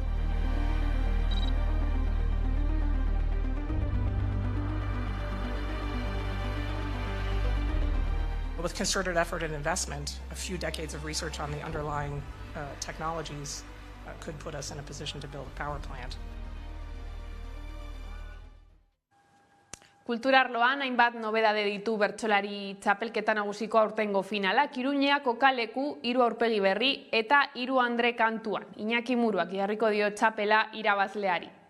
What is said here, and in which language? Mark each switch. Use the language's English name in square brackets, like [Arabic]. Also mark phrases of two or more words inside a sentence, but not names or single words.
[English] With concerted effort and investment, a few decades of research on the underlying technologies could put us in a position to build a power plant. [Basque] Kulturarloan hainbat nobedade ditu bertsolari txapelketa nagusiko aurtengo finala, Iruñea kokaleku 3 aurpegi berri eta 3 andre kantuan. Iñaki Muruak jarriko dio txapela irabazleari.